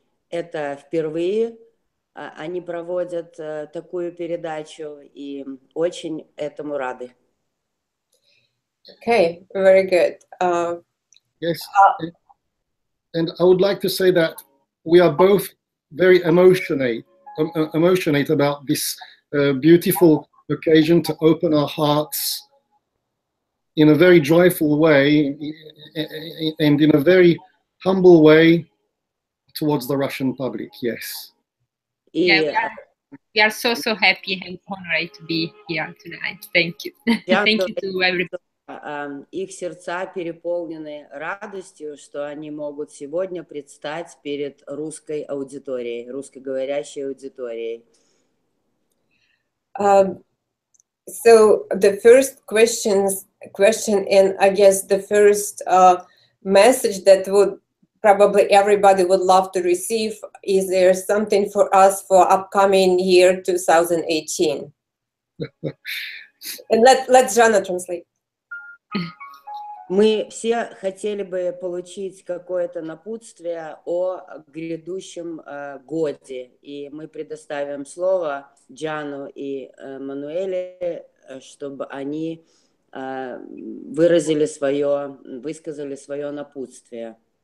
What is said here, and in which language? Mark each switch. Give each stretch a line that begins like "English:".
Russian: Это впервые они проводят такую передачу и очень этому рады.
English: Okay, very good. Yes, and I would like to say that we are both very emotionate about this beautiful occasion to open our hearts in a very joyful way and in a very humble way towards the Russian public. Yes. Yeah, we are so happy and honored to be here tonight. Thank you. Thank you to everybody.
Russian: Их сердца переполнены радостью, что они могут сегодня предстать перед русской аудиторией, русскоговорящей аудиторией.
English: So the first question, and I guess the first message that would probably everybody would love to receive, is there something for us for upcoming year 2018? And let's Жанна translate.
Russian: Мы все хотели бы получить какое-то напутствие о грядущем годе, и мы предоставим слово Джану и Мануэле, чтобы они высказали свое напутствие.